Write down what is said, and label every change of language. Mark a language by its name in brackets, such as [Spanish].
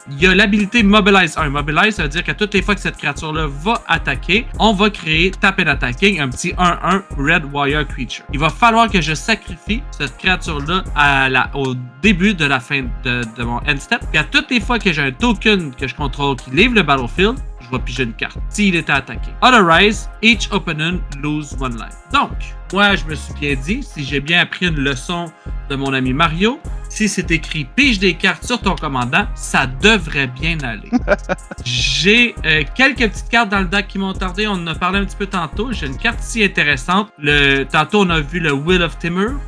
[French] Il y a l'habilité Mobilize 1. Mobilize, ça veut dire que toutes les fois que cette créature-là va attaquer, on va créer [English] Tap and Attacking, [French] un petit 1/1 Red Warrior Creature. Il va falloir que je sacrifie cette créature-là au début de la fin de mon end step. Puis à toutes les fois que j'ai un token que je contrôle qui livre le battlefield, je vais piger une carte s'il était attaqué. [English] Otherwise, each opponent lose 1 life. [French] Donc, moi, je me suis bien dit, si j'ai bien appris une leçon de mon ami Mario, si c'est écrit « pige des cartes sur ton commandant », ça devrait bien aller. J'ai quelques petites cartes dans le deck qui m'ont tardé, on en a parlé un petit peu tantôt. J'ai une carte si intéressante. Tantôt, on a vu le Will of Temur.